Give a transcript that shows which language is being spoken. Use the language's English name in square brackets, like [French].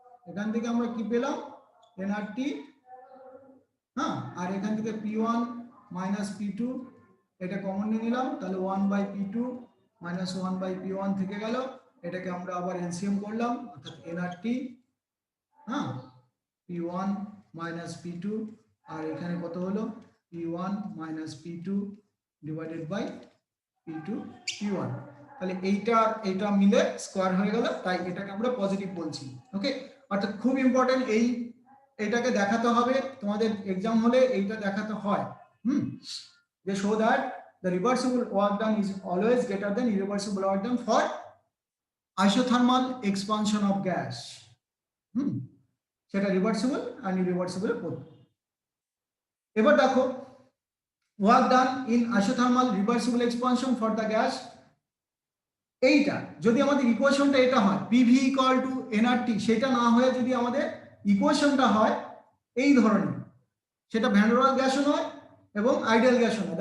[Bangla] এখান থেকে আমরা কি পেলাম nRT হ্যাঁ, আর এখান থেকে p1 মাইনাস p2 এটা কমন নিয়ে নিলাম, তাহলে 1 by p2 minus 1 by p1 থেকে গেল, এটাকে আমরা আবার এলসিএম করলাম অর্থাৎ nRT হ্যাঁ p1 মাইনাস p2 আর এখানে কত হলো p1 minus p2 divided by p2 p1, তাহলে এইটা মিলে স্কয়ার হয়ে গেল, তাই এটাকে আমরা পজিটিভ বলছি। ওকে, অর্থাৎ খুব ইম্পর্টেন্ট এইটাকে দেখাতে হবে তোমাদের এক্সাম হলে, এইটা দেখাতে হয় যে [English] show that the reversible work done is always greater than irreversible work done for isothermal expansion of gas. [Bangla] সেটা রিভার্সিবল আর ইরিভার্সিবল both। এবার দেখো [English] work done in isothermal reversible expansion for the gas, [Bangla] এইটা যদি আমাদের ইকুয়েশনটা এটা হয় PV equal to nRT, সেটা না হয়ে যদি আমাদের ইকুয়েশনটা হয় এই ধরনের, সেটা ভ্যান ডের ওয়ালস গ্যাসও নয় এবং আইডিয়াল গ্যাসও নয়।